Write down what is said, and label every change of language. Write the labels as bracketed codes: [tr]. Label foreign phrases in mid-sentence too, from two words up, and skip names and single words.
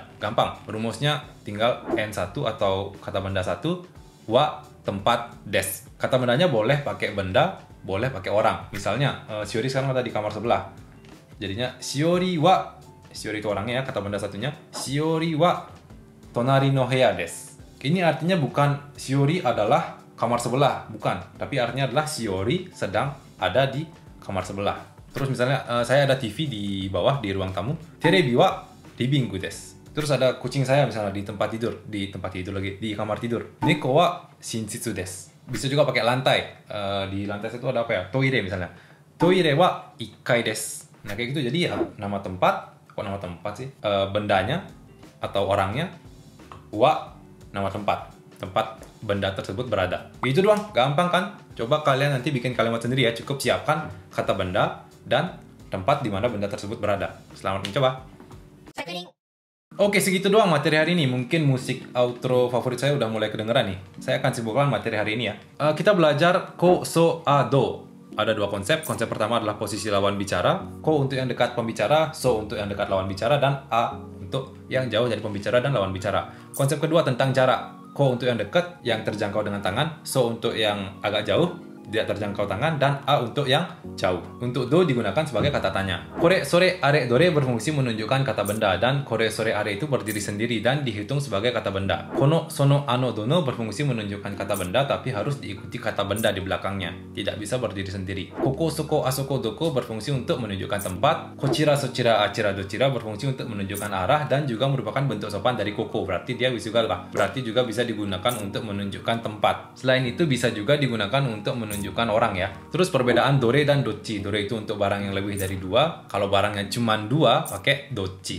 [id] Gampang, rumusnya tinggal N1 atau kata benda 1, wa tempat des. Kata bendanya boleh pakai benda, boleh pakai orang. Misalnya, Shiori sekarang ada di kamar sebelah. Jadinya Shiori wa, Shiori itu orangnya ya, kata benda satunya. [ja] シオリは隣の部屋です. [id] Ini artinya bukan Shiori adalah kamar sebelah, bukan. Tapi artinya adalah Shiori sedang ada di kamar sebelah. Terus misalnya saya ada TV di bawah di ruang tamu. [ja] テレビはリビングです. [id] Terus ada kucing saya misalnya di tempat tidur lagi, di kamar tidur. [ja] 猫は寝室です. [id] Bisa juga pakai lantai. Di lantai itu ada apa ya? Toire misalnya. [ja] トイレは一階です. [id] Nah kayak gitu, jadi ya nama tempat, kok nama tempat sih? Bendanya atau orangnya, wa nama tempat benda tersebut berada. Itu doang, gampang kan? Coba kalian nanti bikin kalimat sendiri ya. Cukup siapkan kata benda dan tempat di mana benda tersebut berada. Selamat mencoba. Oke, segitu doang materi hari ini. Mungkin musik outro favorit saya udah mulai kedengeran nih. Saya akan sibukkan materi hari ini ya. Kita belajar [ja] こ、そ、あ、ど. [id] Ada dua konsep. Konsep pertama adalah posisi lawan bicara. Ko untuk yang dekat pembicara, so untuk yang dekat lawan bicara, dan a untuk yang jauh dari pembicara dan lawan bicara. Konsep kedua tentang jarak. Ko untuk yang dekat, yang terjangkau dengan tangan. So untuk yang agak jauh, tidak terjangkau tangan. Dan a untuk yang jauh. Untuk do digunakan sebagai kata tanya. [ja] これ、それ、あれ、どれ [id] berfungsi menunjukkan kata benda. Dan [ja] これ、それ、あれ [id] itu berdiri sendiri dan dihitung sebagai kata benda. [ja] この、その、あの、どの [id] berfungsi menunjukkan kata benda tapi harus diikuti kata benda di belakangnya. Tidak bisa berdiri sendiri. [ja] ここ、そこ, あそこ、どこ [id] berfungsi untuk menunjukkan tempat. [ja] こちら、そちら、あちら、どちら [id] berfungsi untuk menunjukkan arah dan juga merupakan bentuk sopan dari koko. Berarti dia wisugal lah. Berarti juga bisa digunakan untuk menunjukkan tempat. Selain itu bisa juga digunakan untuk menunjukkan orang ya. Terus perbedaan dore dan dochi. Dore itu untuk barang yang lebih dari 2. Kalau barangnya cuma 2, pakai dochi.